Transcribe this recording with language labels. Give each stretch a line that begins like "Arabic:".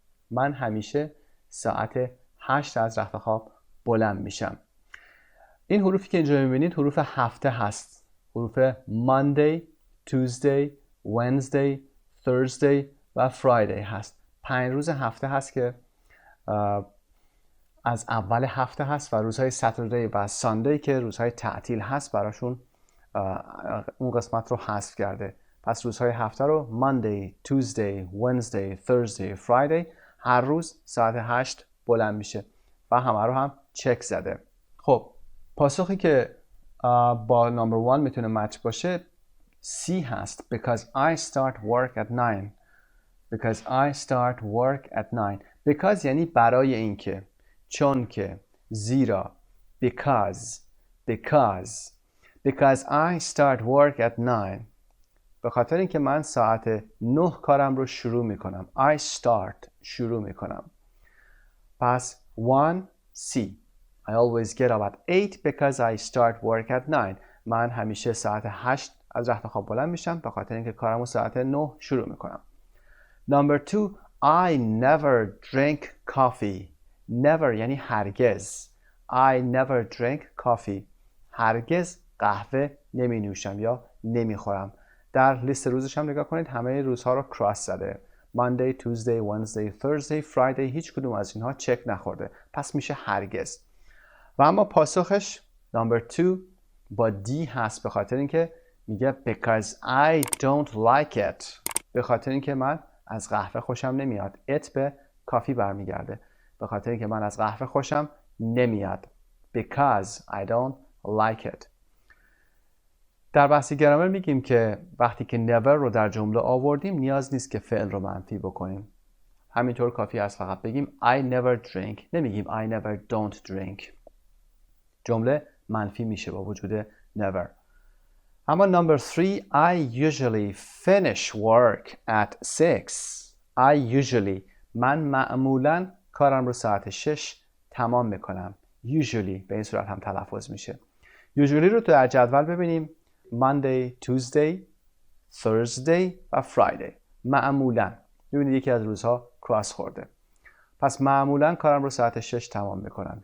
Persian: من همیشه ساعت 8 از رخت خواب بلند میشم. این حروفی که اینجا میبینید حروف هفته هست. حروف Monday, Tuesday, Wednesday, Thursday و Friday هست. 5 روز هفته هست که از اول هفته هست و روزهای Saturday و Sunday که روزهای تعطیل هست براشون اون قسمت رو حذف کرده. پس روزهای هفته رو Monday, Tuesday, Wednesday, Thursday, Friday هر روز ساعت 8 بلند میشه و همه رو هم چک زده. خب پاسخی که با نمبر 1 میتونه مچ باشه C هست.
English: Because I start work at 9. Because I start work at 9.
Persian: Because یعنی برای اینکه، چون که، زیرا.
English: Because I start work at 9.
Persian: به خاطر اینکه من ساعت 9 کارم رو شروع میکنم.
English: I start
Persian: شروع میکنم. پس 1C.
English: I always get up at 8 because I start work at 9.
Persian: من همیشه ساعت 8 از رخت خواب بلند میشم به خاطر اینکه کارمو ساعت 9 شروع میکنم.
English: Number 2 I never drink coffee.
Persian: Never یعنی هرگز.
English: I never drink coffee.
Persian: هرگز قهوه نمی نوشم یا نمی خورم. در لیست روزش هم نگاه کنید همه روزها رو کراس زده. Monday, Tuesday, Wednesday, Thursday, Friday هیچ کدوم از اینها چک نخورده. پس میشه هرگز. و اما پاسخش number 2 با D هست به خاطر اینکه میگه
English: because I don't like it.
Persian: به خاطر اینکه من از قهوه خوشم نمیاد. it به کافی برمیگرده. به خاطر اینکه من از قهوه خوشم نمیاد.
English: Because I don't like it.
Persian: در بحث گرامر میگیم که وقتی که never رو در جمله آوردیم نیاز نیست که فعل رو منفی بکنیم. همینطور کافی است فقط بگیم
English: I never drink.
Persian: نمیگیم
English: I never don't drink.
Persian: جمله منفی میشه با وجود never.
English: اما number 3 I usually finish work at 6. I usually
Persian: من معمولاً کارم رو ساعت 6 تمام میکنم. Usually به این صورت هم تلفظ میشه. Usually رو تو در جدول ببینیم Monday, Tuesday, Thursday و Friday. معمولاً ببینید یکی از روزها کراس خورده. پس معمولاً کارم رو ساعت 6 تمام میکنم.